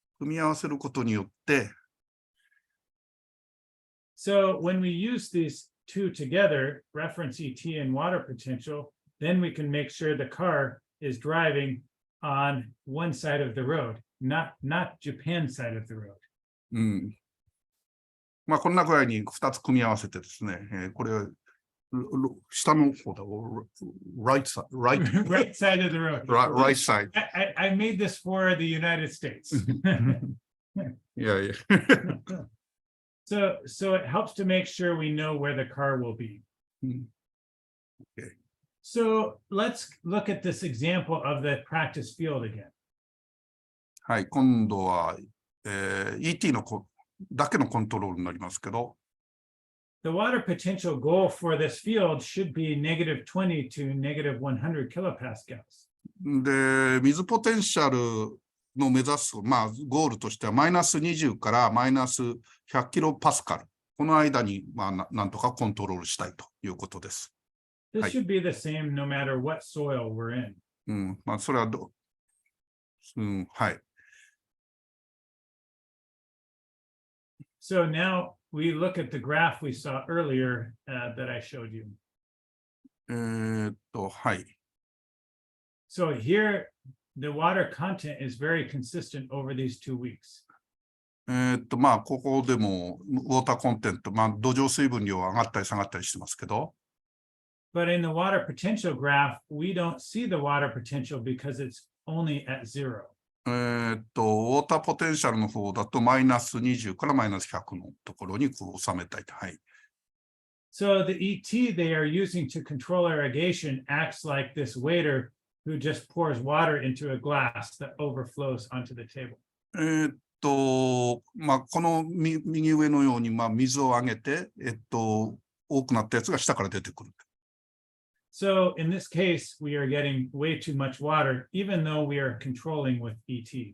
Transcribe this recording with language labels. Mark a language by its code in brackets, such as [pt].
[ja] 組み合わせることによって、 [en] So when we use these two together, reference ET and water potential, then we can make sure the car is driving on one side of the road, not Japan side of the road. [ja] こんな具合に2つ組み合わせてですね、これ下の方だ、 [en] right side of the road. Right side. I made this for the United States. Yeah. So it helps to make sure we know where the car will be. Okay. So let's look at this example of the practice field again. [ja] はい、今度は、ET のだけのコントロールになりますけど、 [en] The water potential goal for this field should be -20 to -100 kilopascals. [ja] で、水ポテンシャルの目指す、ゴールとしてはマイナス20からマイナス100キロパスカル。この間に、なんとかコントロールしたいということです。 [en] This should be the same no matter what soil we're in. [ja] それははい。 [en] So now we look at the graph we saw earlier that I showed you. [ja] はい。 [en] So here, the water content is very consistent over these 2 weeks. [ja] ここでもウォーターコンテンツ、土壌水分量は上がったり下がったりしてますけど、 [en] But in the water potential graph, we don't see the water potential because it's only at 0. [ja] ウォーターポテンシャルの方だとマイナス20からマイナス100のところに収めたいと。はい。 [en] So the ET they are using to control irrigation acts like this waiter who just pours water into a glass that overflows onto the table. [ja] この右上のように、水をあげて、多くなったやつが下から出てくる。 [en] So in this case, we are getting way too much water, even though we are controlling with ET.